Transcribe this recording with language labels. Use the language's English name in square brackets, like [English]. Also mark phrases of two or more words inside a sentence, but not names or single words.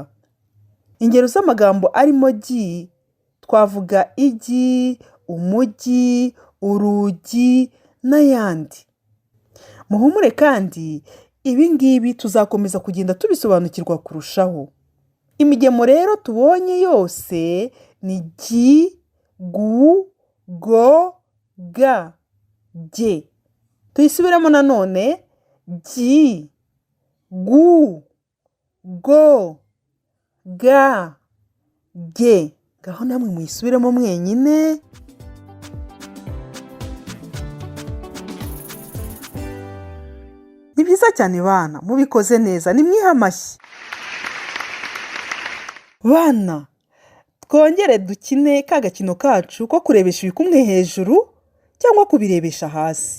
[Kinyarwanda] Ingero z'amagambo arimo gi twavuga igi, umugi, urugi n'ayandi. Muhumure kandi ibi ngibi tuzakomeza kugenda tubisobanukirwa kurushaho. Imigemo rero tubonye yose ni gi, gu, go, ga, ge. Tuyisubiremo nanone: gi, gu, go, ga, ge. Ngaho namwe muyisubiremo mwenyine. Ni byiza byiza cyane bana, mubikoze neza, nimwihe amashyi. Bana, twongere dukine ka gakino kacu ko kurebesha ibikumwe hejuru cyangwa kubirebesha hasi.